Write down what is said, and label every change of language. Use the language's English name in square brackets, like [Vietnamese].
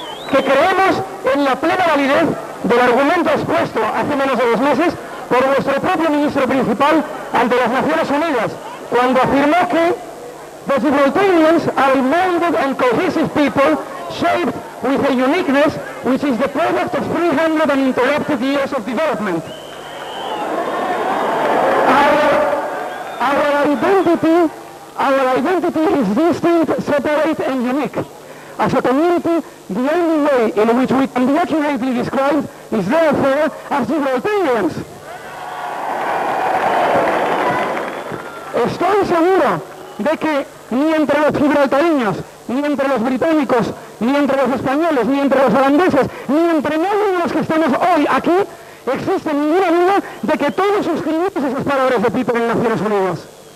[Spanish] que creemos en la plena validez del argumento expuesto hace menos de 2 meses por vuestro propio ministro principal ante las Naciones Unidas, cuando afirmó que [English] the Gibraltarians are a molded and cohesive people shaped with a uniqueness which is the product of 300 uninterrupted years of development. Our identity is distinct, separate and unique. As a community, the only way in which we can be accurately described is therefore as Gibraltarians. [Spanish] Estoy seguro de que ni entre los gibraltareños, ni entre los británicos, ni entre los españoles, ni entre los holandeses, ni entre nadie de los que estamos hoy aquí, existe ninguna duda de que todos suscribimos esas palabras de Peter en Naciones Unidas.